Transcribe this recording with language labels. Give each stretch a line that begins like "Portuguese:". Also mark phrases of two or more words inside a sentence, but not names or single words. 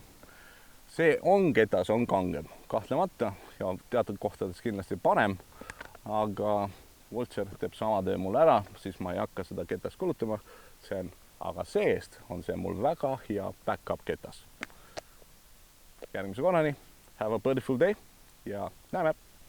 Estonian: See on ketas, on kangem, kahtlemata ja teatud kohtades kindlasti parem, aga Vulture teeb sama töö mul ära, siis ma ei hakka seda ketas kulutama. Aga see-eest on see mul väga hea backup ketas. Järgmise korrani,
English: have a beautiful day
Estonian: ja näeme!